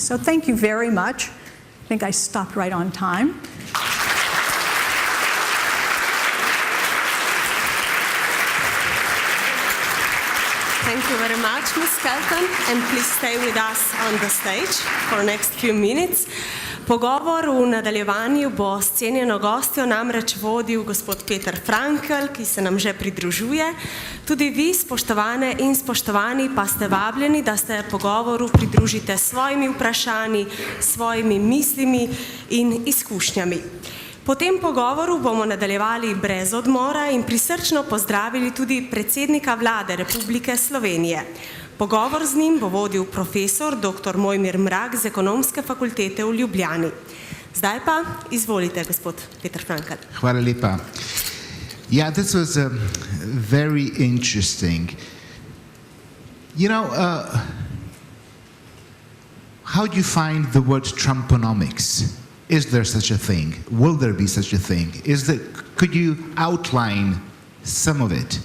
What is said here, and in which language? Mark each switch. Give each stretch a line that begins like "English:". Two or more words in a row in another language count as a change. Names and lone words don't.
English: So thank you very much. I think I stopped right on time. Thank you very much, Ms. Kelton, and please stay with us on the stage for the next few minutes.
Slovenian: Pogovor v nadaljevanju bo s cenjeno gostjo namreč vodil gospod Peter Frankl, ki se nam že pridružuje. Tudi vi, spoštovane in spoštovani, pa ste vabljeni, da se pogovoru pridružite s svojimi vprašanji, svojimi mislimi in izkušnjami. Po tem pogovoru bomo nadaljevali brez odmora in prisrčno pozdravili tudi predsednika vlade Republike Slovenije. Pogovor z njim bo vodil profesor dr. Mojmir Mrak z Ekonomske fakultete v Ljubljani. Zdaj pa izvolite, gospod Peter Frankl. Hvala lepa.
English: Yeah, this was very interesting. You know, how do you find the word Trumponomics? Is there such a thing? Will there be such a thing? Could you outline some of it?